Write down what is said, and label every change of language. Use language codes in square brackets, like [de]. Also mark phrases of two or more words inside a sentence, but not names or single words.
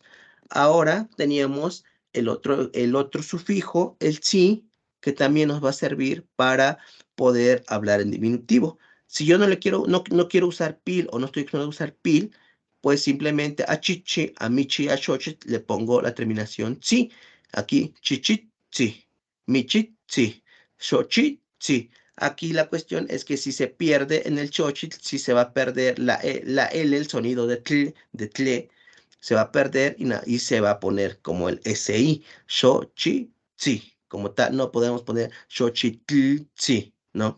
[es] Ahora teníamos el otro sufijo, el chi, que también nos va a servir para poder hablar en diminutivo. Si yo no quiero usar pil o no estoy queriendo usar pil, pues simplemente a chichi, a michi, a xochit le pongo la terminación chi. Aquí, [nah] chichi, chi, michi, chi, xochit, chi. [es] Aquí la cuestión es que si se pierde en el xochitl, si se va a perder la L, el sonido de tle, se va a perder y se va a poner como el SI, xochitl, como tal, no podemos poner xochitl, ¿no?